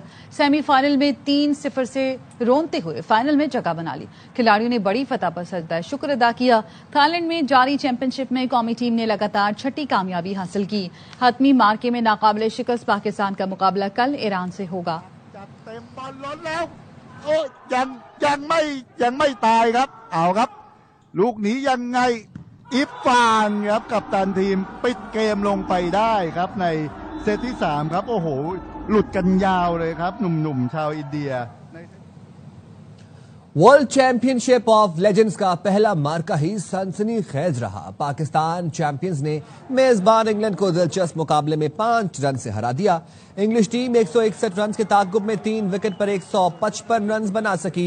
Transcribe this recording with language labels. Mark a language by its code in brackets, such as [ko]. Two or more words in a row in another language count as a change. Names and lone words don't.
[ur] سیمی فائنل میں 3-0 سے رونتے ہوئے فائنل میں جگہ بنا لی۔ کھلاڑیوں نے بڑی فتح پر سجدہ شکر ادا کیا۔ تھائی لینڈ میں جاری چیمپئن شپ میں قومی ٹیم نے لگاتار 6ٹھی کامیابی حاصل کی۔ حتمی مارکے میں ناقابل شکست پاکستان کا مقابلہ کل ایران سے ہوگا۔ [th] ยังไม่ตายครับเอาครับลูกนี้ยังไงอิฟฟานครับกัปตันทีมปิดเกมลงไปได้ครับในเซตที่3ครับโอ้โหหลุดกันยาวเลยครับหนุ่มๆชาวอินเดีย [en] World Championship of Legends [ur] کا پہلا مارکہ ہی سنسنی خیز رہا۔ پاکستان چیمپئنز نے میزبان انگلینڈ کو دلچسپ مقابلے میں 5 رن سے ہرا دیا۔ انگلش ٹیم 161 رنز کے تعاقب میں 3 وکٹ پر 155 رنز بنا سکی۔